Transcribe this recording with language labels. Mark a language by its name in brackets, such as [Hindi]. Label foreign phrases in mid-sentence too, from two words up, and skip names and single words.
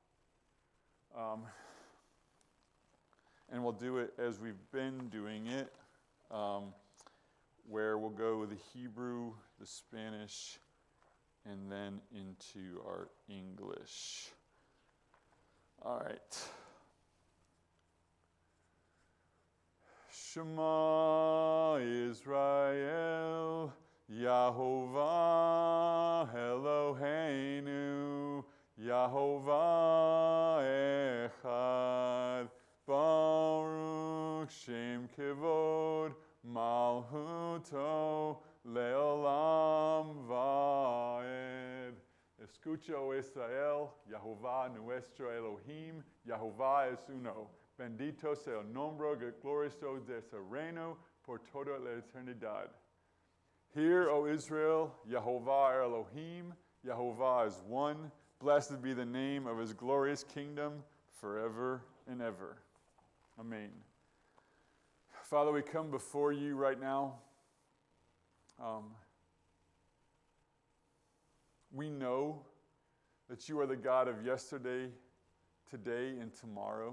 [English] And we'll do it as we've been doing it, where we'll go the Hebrew, the Spanish, and then into our English. All right. [Hebrew] שמע ישראל יהוה אלהינו יהוה אחד ברוך שם כבוד מלכותו לעולם ועד. [Spanish] Escucha, O Israel, Yahovah nuestro Elohim, Yahovah es uno. Bendito sea el nombre glorioso de su reino por toda la eternidad. [English] Hear, O Israel, Yahovah our Elohim, Yahovah is one. Blessed be the name of his glorious kingdom forever and ever. Amen. Father, we come before you right now. We know that you are the God of yesterday, today, and tomorrow.